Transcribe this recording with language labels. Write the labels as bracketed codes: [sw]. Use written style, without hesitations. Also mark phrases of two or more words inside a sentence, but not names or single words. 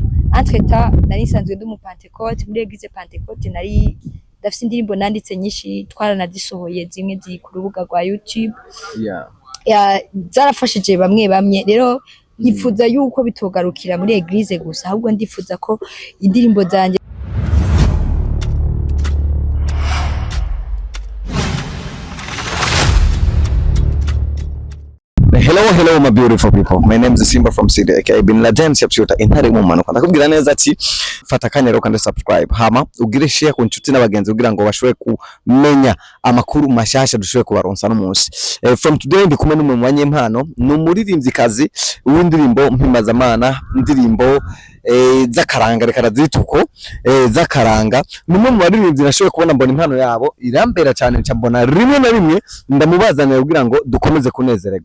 [rn] Entre-temps nari nsanzwe ndi mu Pentecote, muri Eglise Pentecote nari dafite indirimbo nanditse nyinshi twaranazisohoye zimwe ziri ku rubuga rwa YouTube. Zarafashije bamwe rero nyifuza yuko bitogarukira muri Eglise gusa, ahubwo ndifuza ko indirimbo zanje [en] Hello my beautiful people, my name is Simba from City aka Bin Laden Shapshuta [rn] intare mu manuka. Ndakubwira neza ati fata kanyero kandi subscribe, hama ugire share ku nshuti n'abagenzi kugira ngo bashobore kumenya amakuru mashasha dushobore kubaronsa n'umunsi. [en] From today [rn] ndi kumwe n'umwe mu banyempano, n'umuririmbyikazi w'indirimbo mpimazamana, indirimbo z'akaranga reka zituko z'akaranga. Numwe mu baririmbyi nashoboye kubona mbona impano yabo irambera cyane, mbona rimwe na rimwe ndamubazanira kugira ngo dukomeze kunezererwa.